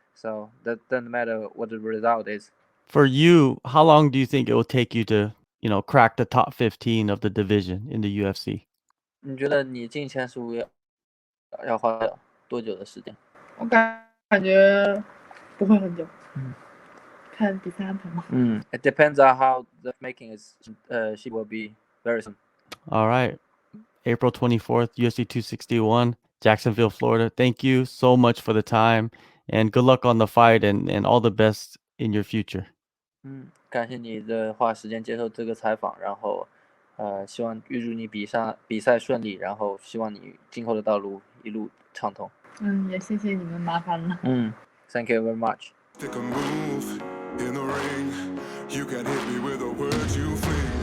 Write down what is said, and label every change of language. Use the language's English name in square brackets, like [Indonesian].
[English] So that doesn't matter what the result is. For you, how long do you think it will take you to, crack the top 15 of the division in the UFC? [Chinese] 你觉得你进前15要花多久的时间？我感觉不会很久，看比赛安排嘛。 [English] It depends on how the making is. She will be very soon. All right. April 24th, UFC 261, Jacksonville, Florida. Thank you so much for the time and good luck on the fight and all the best in your future. [Chinese] 感谢你的花时间接受这个采访，然后希望预祝你比赛顺利，然后希望你今后的道路一路畅通。也谢谢你们麻烦了。 [English] Thank you very much. Pick a move in the ring. You can hit me with the words you fling.